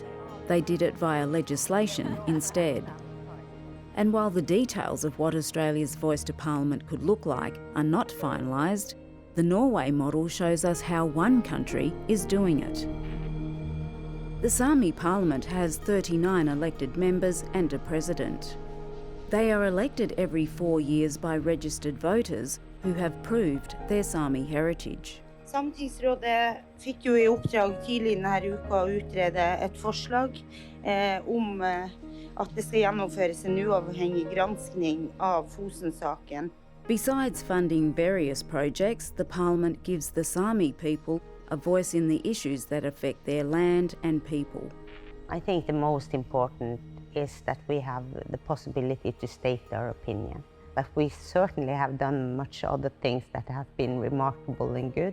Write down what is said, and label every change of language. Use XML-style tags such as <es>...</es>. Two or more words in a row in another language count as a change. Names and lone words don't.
<en>They did it via legislation instead. And while the details of what Australia's voice to parliament could look like are not finalised, the Norway model shows us how one country is doing it. The Sami parliament has 39 elected members and a president. They are elected every 4 years by registered voters who have proved their Sami heritage.</en> <no>Sametingsrådet fikk jo i oppdrag tidlig denne uka å utrede et forslag om at det skal gjennomføres en uavhengig granskning av Fosen-saken.</no> <en>Besides funding various projects, the Parliament gives the Sami people a voice in the issues that affect their land and people. I think the most important is that we have the possibility to state our opinion. But we certainly have done much other things that have been remarkable and good.</en>